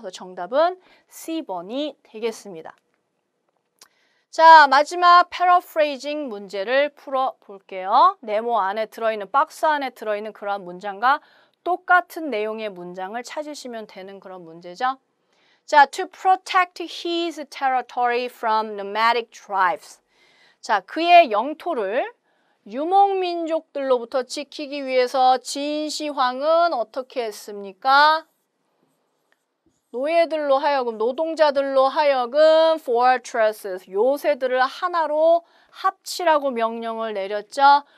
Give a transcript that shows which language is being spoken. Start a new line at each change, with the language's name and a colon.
Korean: 그래서 정답은 C번이 되겠습니다. 자, 마지막 paraphrasing 문제를 풀어볼게요. 네모 안에 들어있는, 박스 안에 들어있는 그런 문장과 똑같은 내용의 문장을 찾으시면 되는 그런 문제죠.
English: 자, to protect his territory from nomadic tribes.
Korean: 자, 그의 영토를 유목민족들로부터 지키기 위해서 진시황은 어떻게 했습니까? 노예들로 하여금, 노동자들로 하여금 fortresses, 요새들을 하나로 합치라고 명령을 내렸죠.